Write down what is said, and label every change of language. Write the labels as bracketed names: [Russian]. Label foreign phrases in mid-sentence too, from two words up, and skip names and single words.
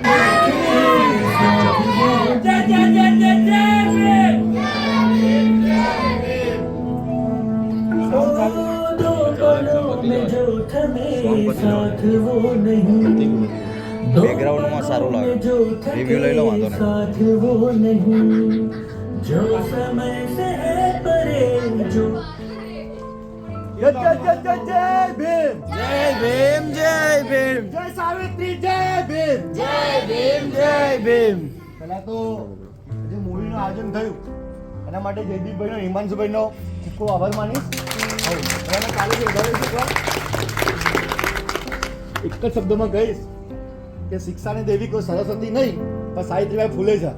[Gujarati] બેકગ્રાઉન્ડમાં સારું લાગે, રિવ્યુ લઈ લો, વાંધો નહીં. [Hindi] जो समय से परे जो जय भीम, जय भीम, जय भीम, जय सावित्री, जय भीम, जय भीम, जय भीम. [Gujarati] પહેલા તો જે મૂવીનું આયોજન થયું એના માટે જયદીપભાઈનો, હિમાંશુભાઈનો ખૂબ ખૂબ આભાર માનીશ. અને કાલે જે વધારે શીખવા એક જ શબ્દમાં કહીશ કે શિક્ષાની દેવી કોઈ સરસ્વતી નહીં પણ સાવિત્રીબાઈ ફૂલે છે.